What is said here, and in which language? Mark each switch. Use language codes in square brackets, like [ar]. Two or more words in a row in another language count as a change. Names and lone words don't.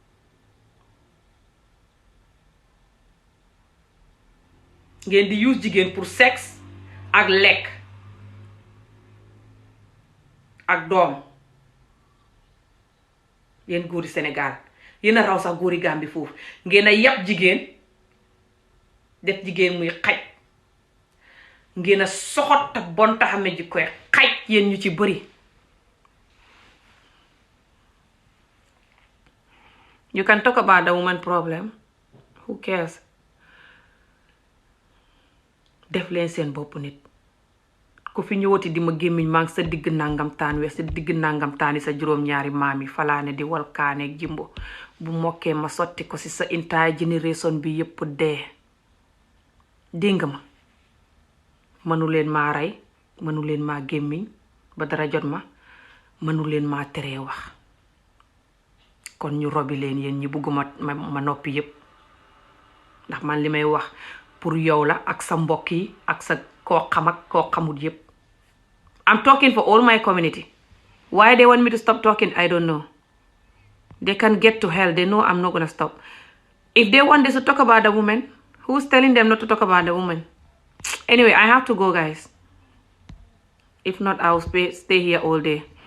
[wo] ngeen di use jigéen pour sexe ak lekk ak doom yéen góori Sénégal yéen a raw sax góori Gambie foofu ngeen a yàpp jigéen def jigéen muy xaj ngeen a soxot ak bon taxame ji koy xaj yéen ñu ci bëri. [en] You can talk about the woman problem, who cares? [wo] Def leen seen bopp nit ku fi ñëwati di ma gémmiñ maa ngi sa digg nangam taan we sa digg nangam taani sa juróom-ñaari maam yi falaane di walkaaneeg jimbo bu mokkee ma sotti ko ci sa [en] entire generation [wo] bi yépp dee. dégg ma mënu leen maa rey mënu leen maa gémmiñ ba dara jot ma mënu leen maa teree wax kon ñu robi leen yéen ñi bugguma ma noppi yépp ndax man li may wax pour yow la ak sa mbokk yi ak sa koo xam ak koo xamut yépp. [en] I'm talking for all my community. Why they want me to stop talking, I don't know. They can get to hell. They know I'm not gonna stop. If they want us to talk about the woman, who's telling them not to talk about the woman? Anyway, I have to go, guys. If not, I'll stay here all day.